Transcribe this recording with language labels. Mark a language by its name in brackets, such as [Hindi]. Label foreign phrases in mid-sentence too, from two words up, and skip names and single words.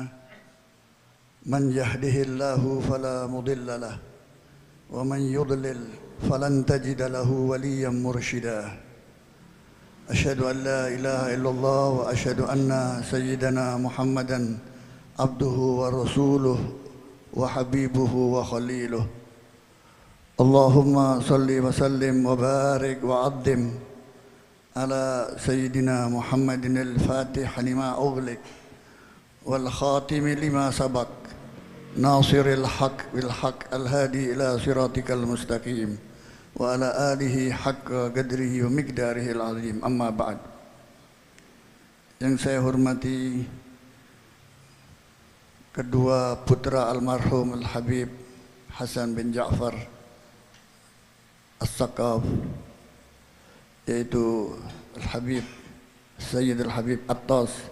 [Arabic] من يهده الله فلا مضل له ومن يضلل فلن تجد له وليا مرشدا. أشهد أن لا إله إلا الله وأشهد أن سيدنا محمدا عبده ورسوله وحبيبه وخليله. اللهم صل وسلم وبارك وأدم على سيدنا محمد الفاتح لما أغلق والخاتم لما سبق ناصر الحق بالحق الهادي إلى صراطك المستقيم وعلى آله حق قدره ومقداره العظيم. أما بعد. [Indonesian] Yang saya hormati kedua putra almarhum Al-Habib Hasan bin Ja'far As-Saqaf, yaitu Al-Habib Sayyid Al-Habib Attas